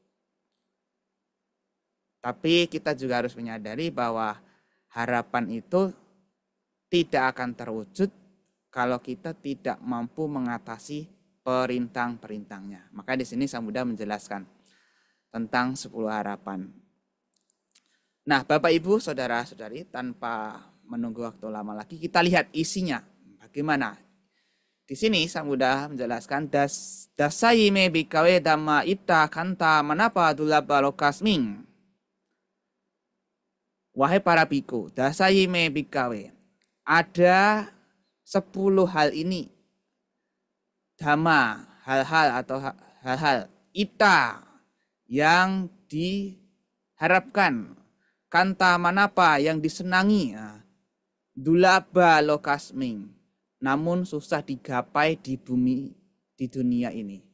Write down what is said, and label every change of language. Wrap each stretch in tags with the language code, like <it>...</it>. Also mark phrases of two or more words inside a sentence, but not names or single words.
<id>Tapi kita juga harus menyadari bahwa harapan itu tidak akan terwujud kalau kita tidak mampu mengatasi perintah-perintahnya. Maka di sini Sang Buddha menjelaskan tentang 10 harapan. Nah, Bapak Ibu, saudara-saudari, tanpa menunggu waktu lama lagi, kita lihat isinya. Bagaimana? Di sini Sang Buddha menjelaskan</id> <pi>dasayime bikawe dhamma itta kanta manapa dulaba lokasming.</pi> <id>Wahai para biku,</id> <pi>dasayime bikawe.</pi> <id>Ada 10 hal ini. Dhamma, hal-hal atau hal-hal itta yang diharapkan,</id> <pi>kanta manapa</pi> <id>yang disenangi,</id> <pi>dulaba lokasming,</pi> <id>namun susah digapai di bumi, di dunia ini.</id>